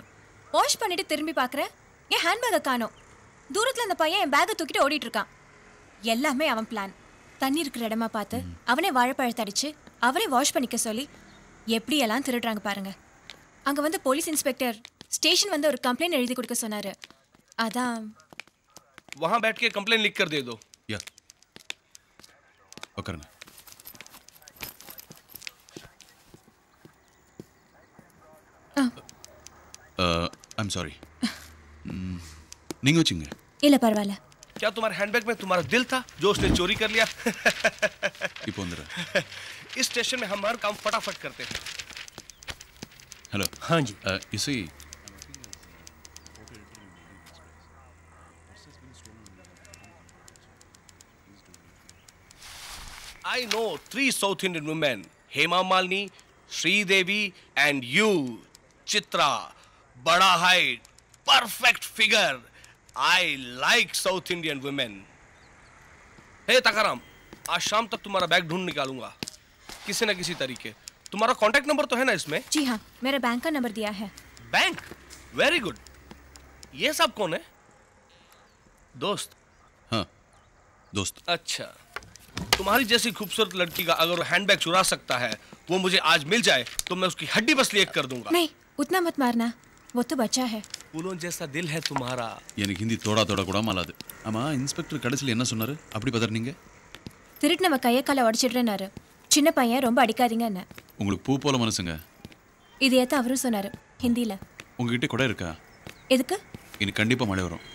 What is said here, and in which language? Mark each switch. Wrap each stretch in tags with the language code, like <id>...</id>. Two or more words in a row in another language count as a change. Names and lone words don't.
<ta>வாஷ் பண்ணிட்டு திரும்பி பார்க்குறேன், என் ஹேண்ட்பேக்கை காணோம். தூரத்தில் அந்த பையன் என் பேக்கை தூக்கிட்டு ஓடிட்டு இருக்கான். எல்லாமே அவன் பிளான். தண்ணி இருக்கிற இடமா பார்த்து அவனே வாழைப்பழத்தை அடிச்சு அவனே வாஷ் பண்ணிக்க சொல்லி எப்படியெல்லாம் திருடுறாங்க பாருங்க. அங்கே வந்து</ta> <en>police inspector station</en> <ta>வந்து ஒரு கம்ப்ளைண்ட் எழுதி கொடுக்க சொன்னார். அதான்</ta> <hi>वहाँ बैठ के कंप्लेन लिख कर दे दो.</hi> <ta>या உட்காருங்க.</ta> <en>I'm sorry.</en> <ta>நீங்கள் வச்சுங்க. இல்லை பரவாயில்ல.</ta> <hi>क्या तुम्हारे हैंडबैग में तुम्हारा दिल था जो उसने चोरी कर लिया?</hi> <ta>இப்போ வந்துடுறேன்.</ta> <hi>इस स्टेशन में हम हर काम फटाफट करते हैं. हेलो. हाँ जी.</hi> <en>You see, I know 3 South Indian women: Hema Malini, Sridevi, and you, Chitra. Bada height, perfect figure. I like South Indian women. Hey Takaram,</en> <hi>आज शाम तक तुम्हारा बैग ढूंढ निकालूंगा किसी न किसी तरीके. तुम्हारा</hi> <en>contact number</en> <hi>तो है ना इसमें? जी हाँ, मेरा बैंक का नंबर दिया है. बैंक?</hi> <en>very good.</en> <hi>ये सब कौन है? दोस्त? हाँ दोस्त. अच्छा, तुम्हारी जैसी खूबसूरत लड़की का अगर हैंडबैग चुरा सकता है, वो मुझे आज मिल जाए तो मैं उसकी हड्डी पसली एक कर दूंगा. नहीं, उतना मत मारना, वो तो बच्चा है. फूलों जैसा दिल है तुम्हारा.</hi> <ta>எனக்கு ஹிந்தி தோடா கூட மாலாது. ஆமாம், இன்ஸ்பெக்டர் கடைசியில் என்ன சொன்னார்? அப்படி பதறீங்க? திருட்டு நம்ம கையை காலை உடச்சிடுறேன்னாரு. சின்ன பையன், ரொம்ப அடிக்காதீங்க என்ன. உங்களுக்கு பூ போல மனசுங்க. இது ஏற்ற அவரும் சொன்னார் ஹிந்தியில். உங்ககிட்ட கூட இருக்கா? எதுக்கு? இன்னைக்கு கண்டிப்பாக மழை வரும்.</ta>